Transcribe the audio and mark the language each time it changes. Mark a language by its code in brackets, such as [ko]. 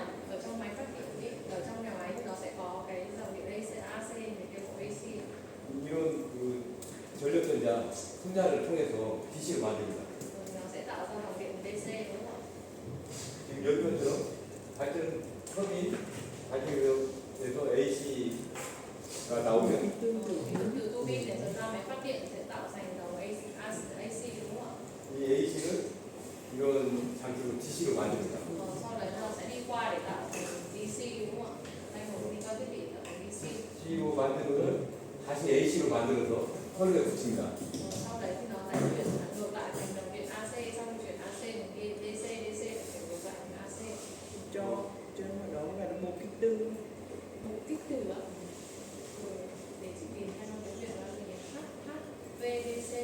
[vi] ở trong máy phát điện ý, ở trong nhà máy thì nó sẽ có cái dòng điện AC với cái bộ AC. [ko] 이런 그 전력전자 분자를 통해서 DC를 만듭니다. [vi] Nó sẽ tạo ra dòng điện DC đúng không ạ? [ko] 지금 여기처럼 발전 터빈 발전기에서 AC가 나오면 [vi] Từ tua bin để dẫn ra máy phát điện sẽ tạo thành dòng AC đúng không ạ? [ko] 이 AC는 이런 장치로 DC로 만듭니다. [vi] Sau đấy nó sẽ đi qua để tạo thành DC đúng không ạ? Thành một đi qua thiết bị tạo thành DC. [ko] DC로 만든 거를 다시 AC로 만들어서 컬러에 붙입니다. [vi] Sau đấy thì nó lại chuyển ngược lại thành dòng điện AC, xong chuyển AC thành DC chuyển ngược lại thành AC. cho nó đó là một kích tương. Một kích thử ạ. Để chị tìm theo tiếng Việt là gì nhỉ? HVDC